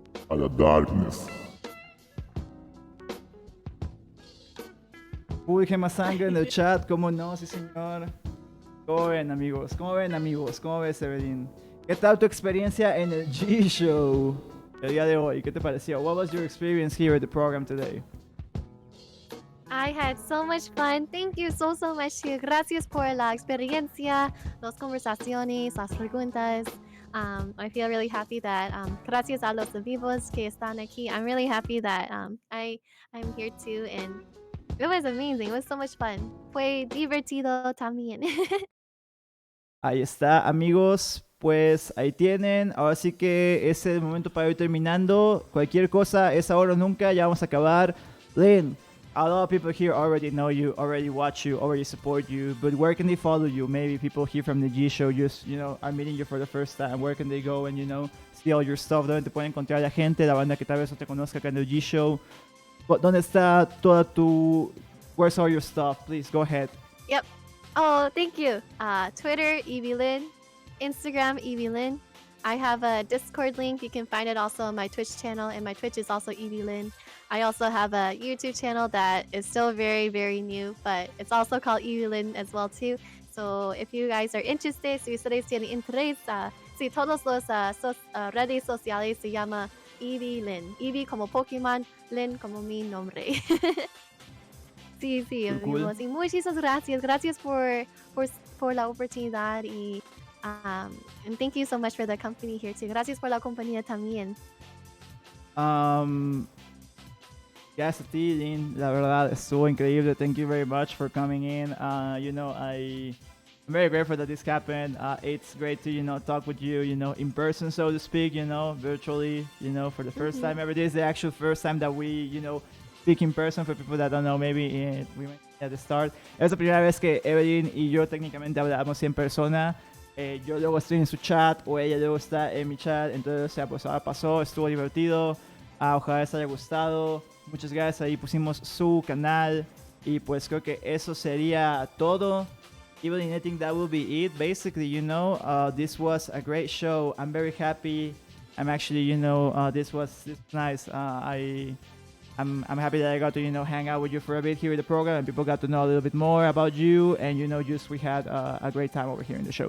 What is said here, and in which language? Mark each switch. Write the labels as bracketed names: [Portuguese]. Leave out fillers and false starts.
[Spanish] a la darkness. uy, qué más sangre en el chat, ¿cómo no? Sí, señor. ¿Cómo ven, amigos? ¿Cómo ven, amigos? ¿Cómo ves, Eeveelinh? ¿Qué tal tu experiencia en el G-Show el día de hoy? ¿Qué te pareció? [English] What was your experience here at the program today? I had so much fun. Thank you so much. [Spanish] Gracias por la experiencia, las conversaciones, las preguntas. [English] I feel really happy that [Spanish] gracias a los vivos que están aquí. [English] I'm really happy that I'm here too, and it was amazing. It was so much fun. [Spanish] Fue divertido también. Ahí está, amigos. Pues ahí tienen. Ahora sí que es el momento para ir terminando. Cualquier cosa es ahora o nunca. Ya vamos a acabar. [English] Lynn, a lot of people here already know you, already watch you, already support you. But where can they follow you? Maybe people here from the G Show just, are meeting you for the first time. Where can they go and, see all your stuff? [Spanish] ¿Dónde te pueden encontrar la gente? La banda que tal vez no te conozca acá en el G Show. ¿Dónde está toda tu... [English] Where's all your stuff? Please, go ahead. Yep. Oh, thank you. Twitter, Eeveelinh. Instagram, Eeveelinh. I have a Discord link. You can find it also on my Twitch channel, and my Twitch is also Eeveelinh. I also have a YouTube channel that is still very, very new, but it's also called Eeveelinh as well too. So if you guys are interested, [Spanish] si ustedes tienen interés, si todos los redes sociales se llama Eeveelinh. Eevee como Pokémon, Lin como mi nombre. Sí, amigos. [English] Cool. [Spanish] Y muchísimas gracias. Gracias por la oportunidad y [English] and thank you so much for the company here too. [Spanish] Gracias por la compañía también. Gracias a ti, Lynn. La verdad, estuvo increíble. [English] Thank you very much for coming in. I'm very grateful that this happened. It's great to, talk with you, in person, so to speak, virtually, for the first time ever. This is the actual first time that we, speak in person for people that don't know. Maybe we went at the start. [Spanish] Es la primera vez que Eeveelinh y yo técnicamente hablamos en persona. Yo luego estoy en su chat o ella luego está en mi chat. Entonces, pues ahora pasó, estuvo divertido. Ojalá les haya gustado. Muchas gracias. Ahí pusimos su canal. Y pues creo que eso sería todo. [English] Eeveelinh, I think that will be it. Basically, this was a great show. I'm very happy. I'm actually, this was nice. I'm happy that I got to, hang out with you for a bit here in the program, and people got to know a little bit more about you, and, we had a great time over here in the show.